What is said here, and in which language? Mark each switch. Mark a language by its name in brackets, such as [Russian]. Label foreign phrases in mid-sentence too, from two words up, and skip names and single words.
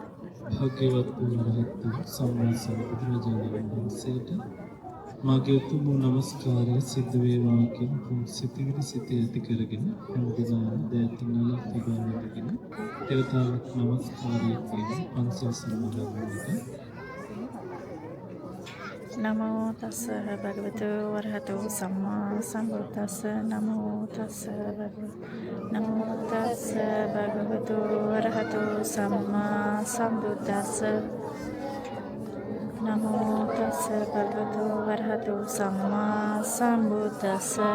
[Sinhala] භාග්‍යවත් වූ රහත් සම්මා සම්බුදුරජාණන් වහන්සේට මාගේ උතුම් නමස්කාරය සිද්ධ වේවා කියන සිතිවිලි සිතේ ඇති කරගෙන හැමදෙනාම දෑතිනල තිබානගෙන දෙවතාවක් නමස්කාරය කියන පන්සල් සම්මාදන් වෙන්න. [Pali] නමෝ තස්ස භගවතු වරහතෝ සම්මා සම්බුද්දස්ස නමෝ තස්ස භගවතු වරහතෝ සම්මා සම්බුද්දස්ස නමෝ තස්ස භගවතු වරහතෝ සම්මා සම්බුද්දස්ස